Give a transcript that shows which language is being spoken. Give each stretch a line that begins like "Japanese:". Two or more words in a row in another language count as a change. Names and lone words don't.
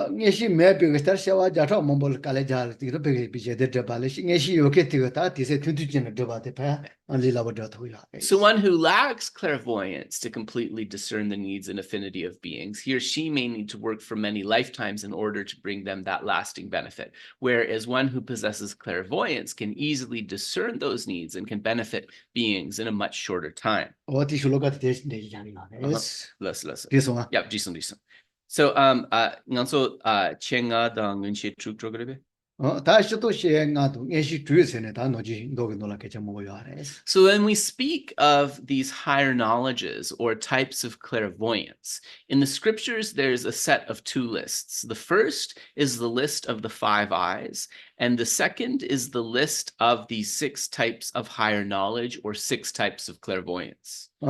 English: So one who lacks clairvoyance to completely discern the needs and affinity of beings, he or she may need to work for many lifetimes in order to bring them that lasting benefit. Whereas one who possesses clairvoyance can easily discern those needs and can benefit beings in a much shorter time. Listen. Yeah, Jason. So,
Tibetan: nganso chenga dang ngunche truk trogrebe.
English: So when we speak of these higher knowledges or types of clairvoyance, in the scriptures, there's a set of two lists. The first is the list of the 5 eyes, and the second is the list of the 6 types of higher knowledge or 6 types of clairvoyance.